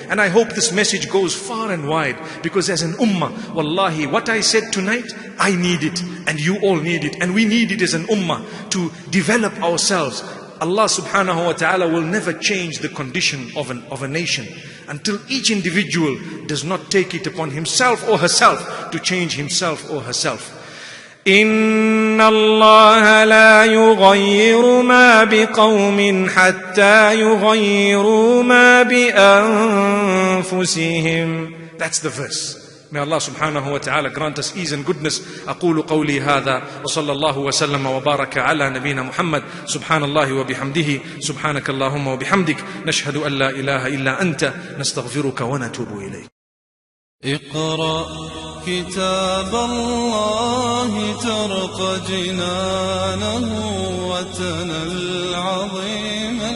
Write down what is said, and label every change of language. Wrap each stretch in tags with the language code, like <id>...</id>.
<en>And I hope this message goes far and wide, because as an ummah, wallahi, what I said tonight, I need it, and you all need it, and we need it as an ummah to develop ourselves. Allah subhanahu wa ta'ala will never change the condition of a nation until each individual does not take it upon himself or herself to change himself or herself.</en> <ar>إن الله لا يغير ما بقوم حتى يغيروا ما بأنفسهم.</ar> <en>That's the verse. May Allah subhanahu wa ta'ala grant us ease and goodness.</en> <ar>أقول قولي هذا وصلى الله وسلم وبارك على نبينا محمد. سبحان الله وبحمده سبحانك اللهم وبحمدك نشهد أن لا إله إلا أنت نستغفرك ونتوب إليك. اقرأ كتاب الله ترق جنانه وتنى العظيم.</ar>